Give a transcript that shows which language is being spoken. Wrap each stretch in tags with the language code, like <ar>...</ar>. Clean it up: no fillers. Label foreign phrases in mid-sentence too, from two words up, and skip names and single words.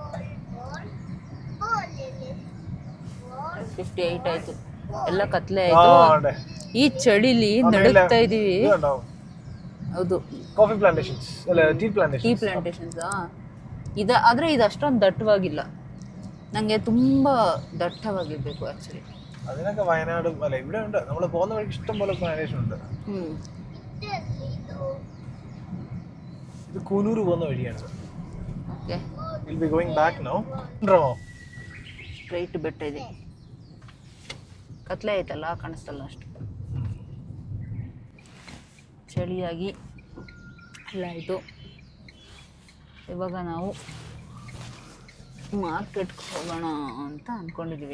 <kn>58 ಆಯ್ತು. ಎಲ್ಲ ಕತ್ಲೆ ಆಯ್ತು. ಈ ಚಳಿಲಿ ನಡುಗ್ತಾ ಇದೀವಿ. ಹೌದು, ಕಾಫಿ ಪ್ಲಾಂಟೇಶನ್ಸ್ ಅಲ್ಲ, ಟೀ ಪ್ಲಾಂಟೇಶನ್ಸ್. ಆದ್ರೆ ಇದು ಅಷ್ಟೊಂದು ದಟ್ಟವಾಗಿಲ್ಲ. ನಂಗೆ ತುಂಬಾ ദട്ടವಾಗಿರ್ಬೇಕು ആക്ച്വലി.</kn> <ml>അതിനൊക്കെ വയനാട് അല്ല, ഇവിടെ ഉണ്ട്. നമ്മൾ പോകുന്ന വഴിക്ക് ഇഷ്ടം പോലെ പ്ലാന്റേഷൻ ഉണ്ട്. ഇത് കൂനൂർ പോകുന്ന വഴിയാണ്.</ml> <kn>ಓಕೆ,</kn> <en>will be going back now.</en> <kn>ಸ್ಟ್ರೈಟ್ ಬೆಟ್ಟ ಇದೆ. ಕತ್ಲೆ ಆಯ್ತಲ್ಲ, ಕಾಣಿಸ್ತಲ್ಲ ಅಷ್ಟು. ಚಳಿಯಾಗಿ ಎಲ್ಲ ಆಯಿತು. ಇವಾಗ ನಾವು ಮಾರ್ಕೆಟ್ಗೆ ಹೋಗೋಣ ಅಂತ ಅಂದ್ಕೊಂಡಿದ್ದೀವಿ.</kn>